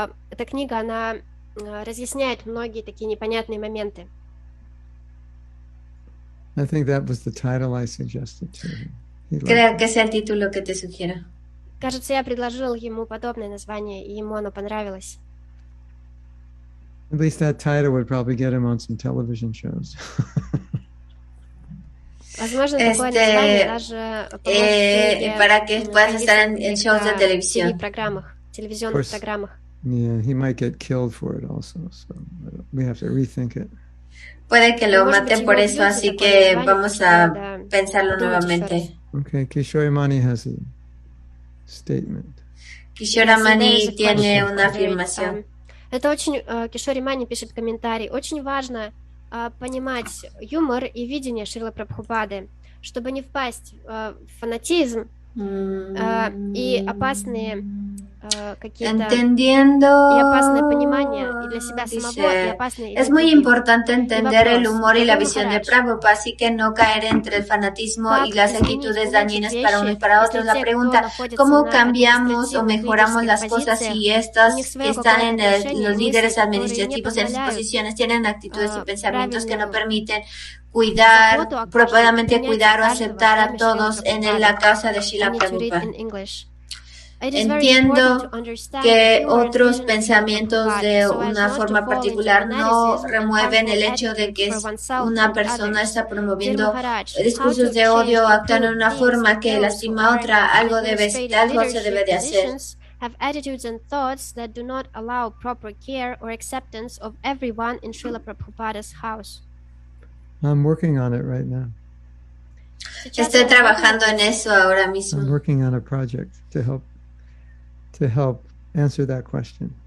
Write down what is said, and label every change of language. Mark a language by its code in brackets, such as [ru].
[ru] Эта книга, она разъясняет многие такие непонятные моменты. [en] I think that was the title I suggested to him. [es] Creo que es el título que te sugiero. [ru] Кажется, я предложил ему подобное название, и ему оно понравилось. [en] At least that title would probably get him on some television shows. [ru] Возможно, такое название даже поможет [es] para que puedas estar en shows de televisión. [ru] Телевизионных программах. [en] Yeah, he might get killed for it also, so we have to rethink it. [es] Puede que lo maten por eso, así que vamos a pensarlo nuevamente. [en] Okay, Kishore Mani has a statement. [es] Kishore Mani tiene una afirmación. [ru] Это очень, Кишори Мани пишет комментарий, очень важно понимать юмор и видение Шрилы Прабхупады, чтобы не впасть в фанатизм и опасные какие-то y опасное понимание y для себя самого y опасные. [es] Es muy importante entender el humor y la visión de Prabhupada, así que no caer entre el fanatismo y las actitudes dañinas para unos y para otros. La pregunta, ¿cómo cambiamos o mejoramos las cosas si estas que están en los líderes administrativos en esas posiciones tienen actitudes y pensamientos que no permiten cuidar, propiamente cuidar o aceptar a todos en la causa de Srila Prabhupada? Entiendo que otros pensamientos de una forma particular no remueven el hecho de que una persona está promoviendo discursos de odio o actuando de una forma que lastima a otra. Algo se debe de hacer. [en] Have attitudes and thoughts that do not allow proper care or acceptance of everyone in Srila Prabhupada's house. I'm working on it right now. [es] Estoy trabajando en eso ahora mismo. [en] I'm working on a project to help answer that question.